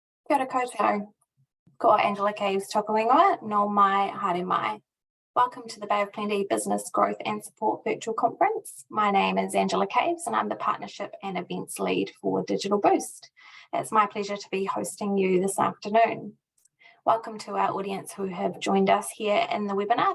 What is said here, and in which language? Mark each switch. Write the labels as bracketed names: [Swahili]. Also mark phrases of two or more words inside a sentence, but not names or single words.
[Māori] Kia ora koutou. Ko Angela Caves tōku ingoa, no mai, haere mai. [English] Welcome to the Bay of Plenty Business Growth and Support Virtual Conference. My name is Angela Caves and I'm the Partnership and Events Lead for Digital Boost. It's my pleasure to be hosting you this afternoon. Welcome to our audience who have joined us here in the webinar.